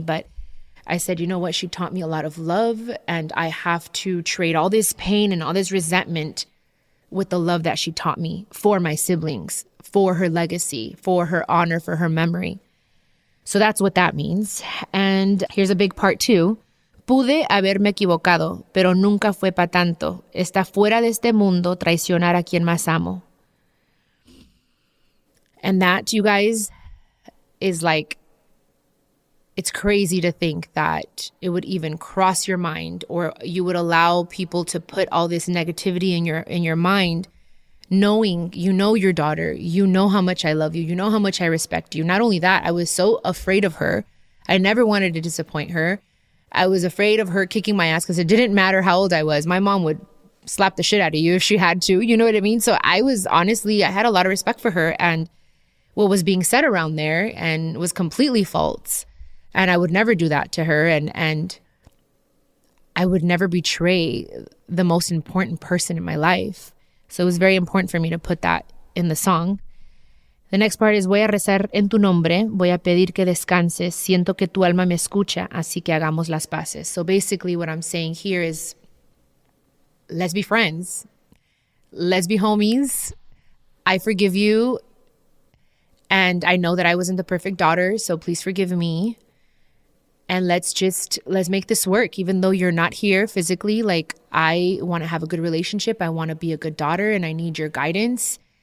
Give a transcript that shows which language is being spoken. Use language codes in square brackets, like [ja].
[en] But I said, you know what? She taught me a lot of love, and I have to trade all this pain and all this resentment with the love that she taught me for my siblings, for her legacy, for her honor, for her memory. So that's what that means. And here's a big part too. [es] Pude haberme equivocado, pero nunca fue pa tanto. Está fuera de este mundo traicionar a quien más amo. [en] And that, you guys, is like, it's crazy to think that it would even cross your mind, or you would allow people to put all this negativity in your mind, knowing you know your daughter, you know how much I love you, you know how much I respect you. Not only that, I was so afraid of her. I never wanted to disappoint her. I was afraid of her kicking my ass because it didn't matter how old I was. My mom would slap the shit out of you if she had to, you know what I mean? So I had a lot of respect for her, and what was being said around there and was completely false. And I would never do that to her. And I would never betray the most important person in my life. So it was very important for me to put that in the song. The next part is, [es] voy a rezar en tu nombre, voy a pedir que descanses, siento que tu alma me escucha, así que hagamos las paces. [en] So basically what I'm saying here is, let's be friends. Let's be homies. I forgive you. And I know that I wasn't the perfect daughter, so please forgive me. And let's make this work. Even though you're not here physically, like, I want to have a good relationship. I want to be a good daughter, and I need your guidance.